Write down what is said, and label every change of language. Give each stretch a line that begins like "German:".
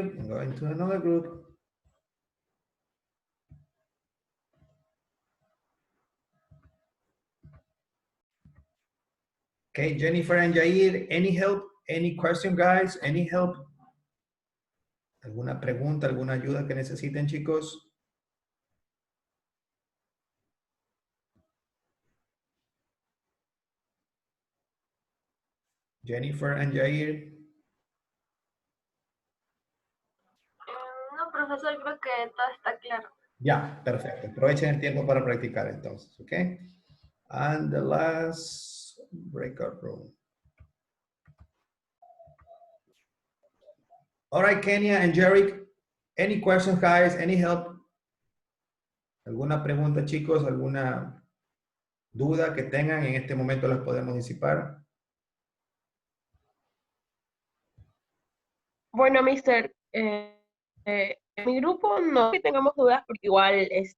English: I'm going to another group. Okay, Jennifer and Jair, any help? Any question, guys? Any help?
Spanish: ¿Alguna pregunta, alguna ayuda que necesiten, chicos?
English: Jennifer and Jair.
Spanish: No, profesor, creo que todo está claro. Ya, perfecto. Aprovechen el tiempo para practicar entonces, ¿ok?
English: And the last breakout room. All right, Kenya and Jerick, any questions, guys? Any help?
Spanish: ¿Alguna pregunta, chicos? ¿Alguna duda que tengan? En este momento las podemos disipar. Bueno, mister, en mi grupo no que tengamos dudas porque igual,